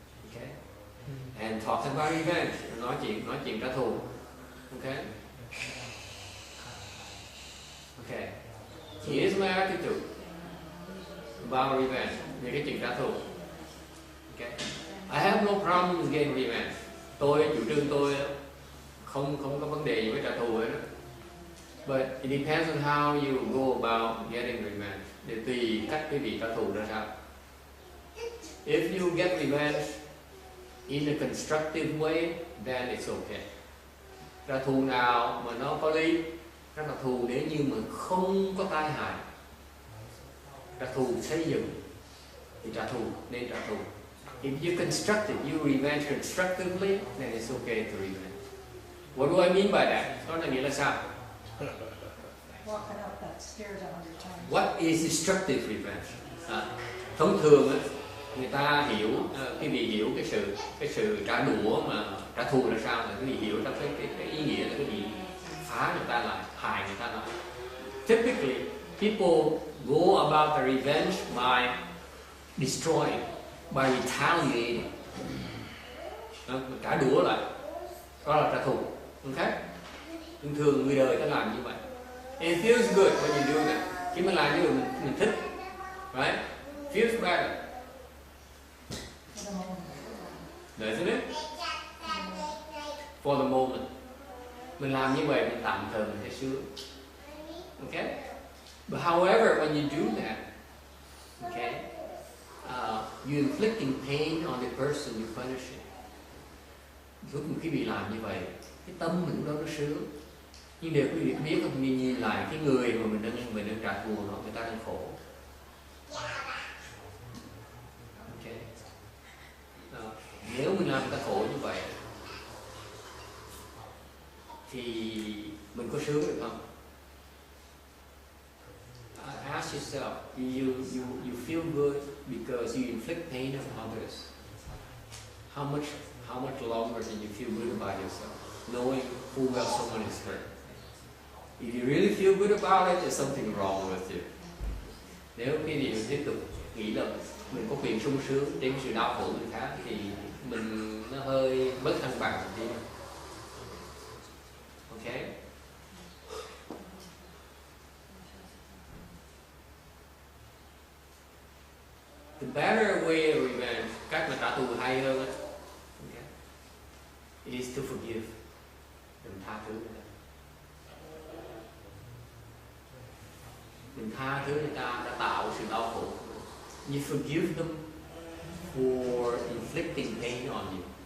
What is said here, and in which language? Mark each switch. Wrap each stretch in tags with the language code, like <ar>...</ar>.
<en>Okay? And talk about revenge.</en> <vi>Nói chuyện trả thù.</vi> <en>Okay? Okay. Here's my attitude about revenge.</en> <vi>Về cái chuyện trả thù.</vi> <en>Okay? I have no problem with getting revenge.</en> <vi>Chủ trương tôi không có vấn đề gì với trả thù hết.</vi> <en>But it depends on how you go about getting revenge.</en> <vi>Để tùy cách quý vị trả thù ra sao. If you get revenge in a constructive way, then it's okay. Trả thù nào mà nó có lý, nó là thù nếu như mà không có tai hại. Trả thù xây dựng thì trả thù, nên trả thù.</vi> <en>If you constructive, you revenge constructively, then it's okay to revenge. What do I mean by that?</en> <vi>Nó là nghĩa là sao?</vi> <en>Walking up that stairs 100 times. What is destructive revenge?</en> <vi>Thông thường người ta hiểu, quý vị hiểu cái sự trả đũa mà trả thù là sao, là quý vị hiểu trong cái ý nghĩa là quý vị phá người ta lại, hại người ta lại.</vi> <en>Typically, people go about the revenge by destroying, by retaliating.</en> <vi>Trả đũa lại, đó là trả thù. Okay? Thường người đời ta làm như vậy.</vi> <en>It feels good when you do that.</en> <vi>Khi mình làm như vậy mình thích,</vi> <en>right? Feels better. Doesn't it? For the moment.</en> <vi>Mình làm như vậy mình tạm thời mình thấy sướng. Okay?</vi> <en>But however, when you do that, okay, you're inflicting pain on the person you're punishing.</en> <vi>Lúc khi bị làm như vậy, cái tâm mình đâu nó sướng. Nhưng điều quý vị biết không, mình nhìn lại cái người mà mình đang trả thù nó, người ta đang khổ. Okay. Nếu mình làm người ta khổ như vậy thì mình có sướng được không?</vi> <en>Ask yourself, you feel good because you inflict pain on others. How much longer can you feel good about yourself, knowing full well someone is hurt? If you really feel good about it, there's something wrong with you.</en> <vi>Nếu cái gì mình tiếp tục nghĩ là mình có quyền sung sướng trên sự đau khổ người khác thì mình nó hơi bất thăng bằng một tí.</vi> <en>Okay? The better way of revenge,</en> <vi>cách mà trả thù hay hơn,</vi> <en>okay, is to forgive.</en> <vi>Đừng tha thứ người ta. Mình tha thứ người ta đã tạo sự đau khổ.</vi> <en>You forgive them for inflicting pain on you.</en>